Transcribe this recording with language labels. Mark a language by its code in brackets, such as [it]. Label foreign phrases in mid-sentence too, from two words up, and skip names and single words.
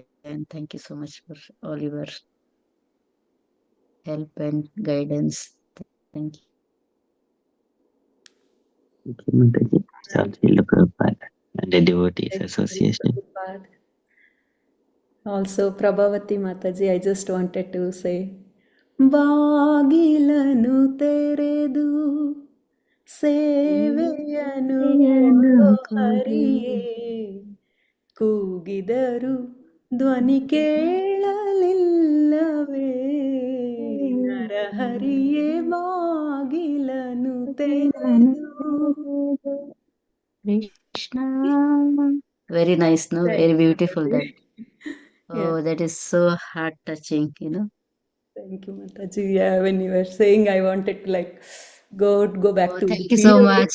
[en] Thank you so much for all your help and guidance. Thank you. Thank you, Mataji. So, Srila Prabhupada and the Devotees Thank you, Association. Prabhupada. Also, Prabhavati Mataji, I just wanted to say, [kn] ಬಾಗಿಲನು ತೆರೆದು, ಸೇವೆಯನು ಕೊಡೋ ಹರಿಯೇ, ಕೂಗಿದರು ಧ್ವನಿ ಕೇಳಲಿಲ್ಲವೇ ನರಹರಿಯೇ ಬಾಗಿಲನು ತೆರೆದು. [en] Krishna. Very nice, no? Very beautiful that. Yeah. Oh, that is so heart touching, you know. Thank you, Mataji. Yeah, when you were saying, I wanted to like go back Oh, to thank you Udupi so and much.